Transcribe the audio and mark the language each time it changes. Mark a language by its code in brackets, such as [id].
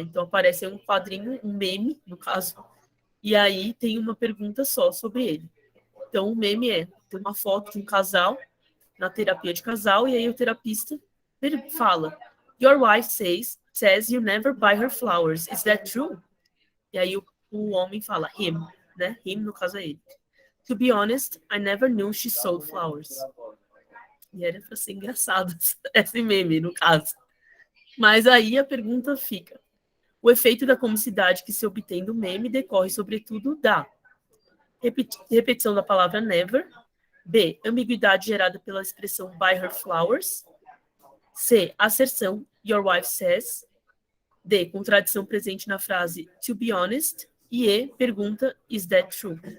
[pt] Então, aparece um quadrinho, um meme, no caso, e aí tem uma pergunta só sobre ele. Então, o meme tem uma foto de um casal na terapia de casal, e aí o terapista fala, [en] your wife says you never buy her flowers. Is that true? [pt] E aí o homem fala, him, né? Him, no caso, é ele. [en] To be honest, I never knew she sold flowers. [pt] E era pra ser engraçado esse meme, no caso. Mas aí a pergunta fica, o efeito da comicidade que se obtém do meme decorre, sobretudo, da repetição da palavra never, B, ambiguidade gerada pela expressão [en] buy her flowers, [pt] C, asserção [en] your wife says, [pt] D, contradição presente na frase [en] to be honest, [pt] e E, pergunta [en] is that true?